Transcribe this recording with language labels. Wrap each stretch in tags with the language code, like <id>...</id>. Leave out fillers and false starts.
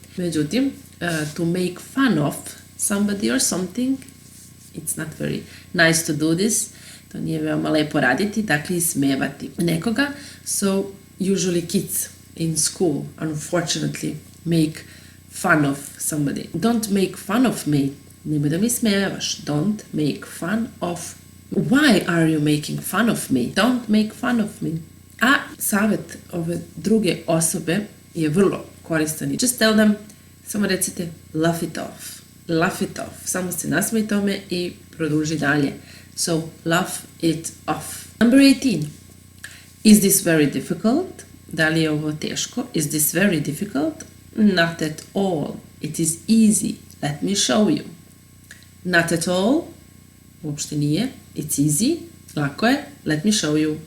<en>Međutim, to make fun of somebody or something, it's not very nice to do this,</en> <sr>to nije veoma lepo raditi, dakle ismevati nekoga.</sr> <en>So usually kids in school, unfortunately, make fun of somebody. Don't make fun of me.</en> <sr>Nemoj da mi smevaš.</sr> <en>Don't make fun of. Why are you making fun of me? Don't make fun of me.</en> <sr>A savjet ove druge osobe je vrlo koristan.</sr> <en>Just tell them,</en> <sr>samo recite</sr> <en>laugh it off. Laugh it off.</en> <sr>Samo se nasmej tome i produži dalje.</sr> <en>So, laugh it off. Number 18. Is this very difficult?</en> <sr>Da li je ovo teško?</sr> <en>Is this very difficult? Not at all. It is easy. Let me show you. Not at all.</en> <sr>Uopšte nije.</sr> <en>It's easy.</en> <sr>Lako je.</sr> <en>Let me show you.</en>